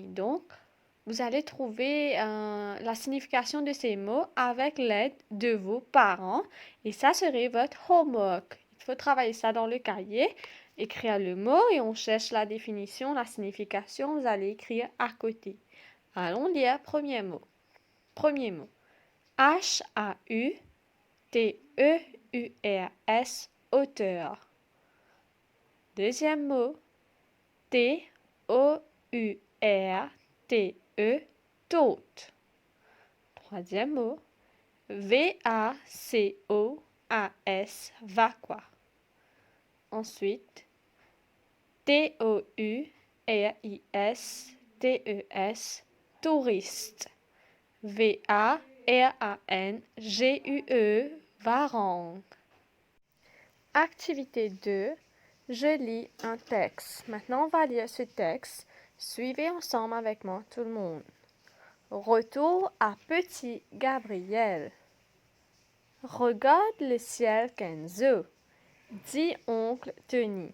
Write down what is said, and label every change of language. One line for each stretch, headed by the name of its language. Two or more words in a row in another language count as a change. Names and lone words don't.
French: Donc, vous allez trouver la signification de ces mots avec l'aide de vos parents et ça serait votre homework. Il faut travailler ça dans le cahier, écrire le mot et on cherche la définition, la signification, vous allez écrire à côté. Allons lire premier mot. Premier mot. H-A-U-T-E-U-R-S, auteur. Deuxième mot. T-O-U-R-T-E, tôte. Troisième mot. V-A-C-O-A-S, vacua. Ensuite, T-O-U-R-I-S-T-E-S, touriste. V-A-R-A-N-G-U-E, varangue. Activité 2. Je lis un texte. Maintenant, on va lire ce texte. Suivez ensemble avec moi tout le monde. Retour à petit Gabriel. Regarde le ciel, Kenzo, dit oncle Tony.